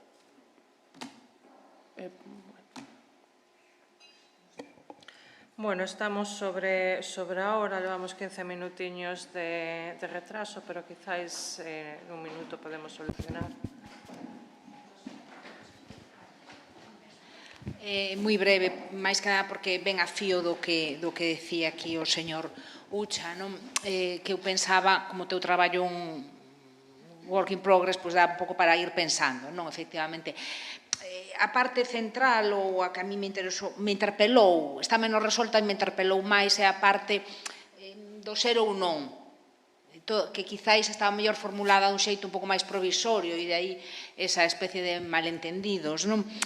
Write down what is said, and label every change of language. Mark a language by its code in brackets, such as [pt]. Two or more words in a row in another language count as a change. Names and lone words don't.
[gl] Bueno, estamos sobre a hora, levamos 15 minutiños de retraso, pero quizáis nun minuto podemos solucionar. Moi breve, máis que nada porque ven a fío do que decía aquí o señor Ucha, non? Que eu pensaba, como teu traballo un [en] work in progress, [gl] pois dá un pouco para ir pensando, non? Efectivamente, a parte central ou a que a mí me interpelou, está menos resolta e me interpelou máis é a parte do ser ou non, que quizáis estaba mellor formulada dun xeito un pouco máis provisorio e de aí esa especie de malentendidos, non?